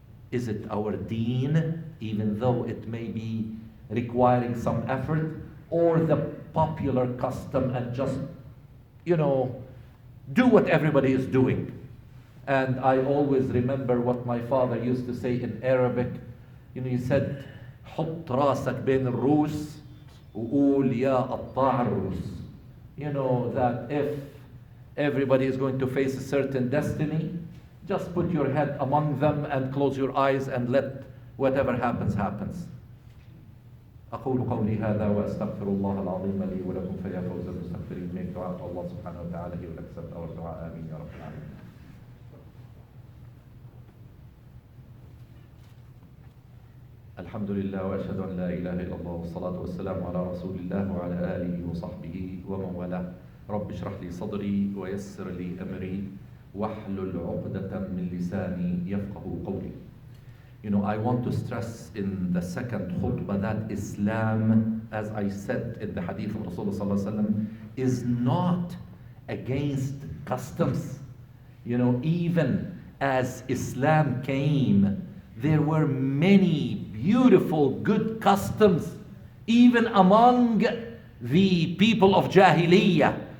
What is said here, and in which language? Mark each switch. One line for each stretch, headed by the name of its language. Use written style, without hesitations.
English: Is it our deen, even though it may be requiring some effort, or the popular custom and just, you know, do what everybody is doing? And I always remember what my father used to say in Arabic.
Arabic: You know, he said, حط راسك بين الروس وقول يا قطاع الروس.
English: You know, that if everybody is going to face a certain destiny, just put your head among them and close your eyes and let whatever happens, happens.
Arabic: أقول قولي هذا وأستغفر الله العظيم لي ولكم فيا فوز المستغفرين.
English: Make dua to Allah subhanahu wa ta'ala. He will accept our dua. Ameen ya Rabbil Alameen.
Arabic: الحمد لله وأشهد أن لا إله إلا الله والصلاة والسلام على رسول الله وعلى آله وصحبه ومن والاه. رب اشرح لي صدري ويسر لي أمري واحلل عقدة من لساني يفقه قولي.
English: You know, I want to stress in the second khutbah that Islam, as I said in the hadith of Rasulullah sallallahu alaihi wasallam, is not against customs. You know, even as Islam came, there were many beautiful, good customs, even among the people of Jahiliyyah.